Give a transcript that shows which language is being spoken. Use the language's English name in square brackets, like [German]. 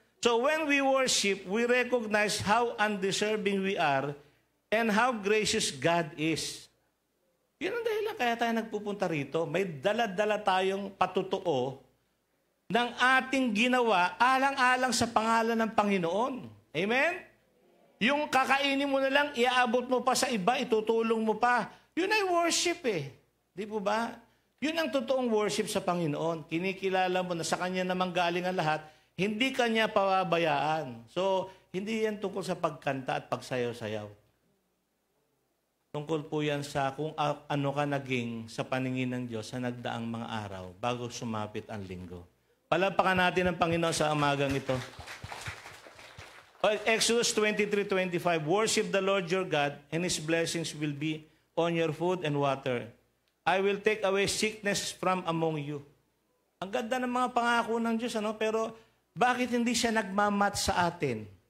[English] So when we worship, we recognize how undeserving we are and how gracious God is. [Filipino] Yun ang dahilan kaya tayo nagpupunta rito. May dala-dala tayong patutuo ng ating ginawa alang-alang sa pangalan ng Panginoon. Amen? Yung kakainin mo na lang, iaabot mo pa sa iba, itutulong mo pa. Yun ay worship eh. Di po ba? Yun ang totoong worship sa Panginoon. Kinikilala mo na sa Kanya naman galing ang lahat, hindi Kanya pababayaan. So, hindi yan tungkol sa pagkanta at pagsayaw-sayaw. Tungkol po yan sa kung ano ka naging sa paningin ng Diyos sa nagdaang mga araw bago sumapit ang linggo. Palapakan natin ang Panginoon sa amagang ito. [English] Exodus 23:25, worship the Lord your God, and His blessings will be on your food and water. I will take away sickness from among you. [Filipino] Ang ganda ng mga pangako ng Diyos, ano? Pero bakit hindi siya nagmamat sa atin?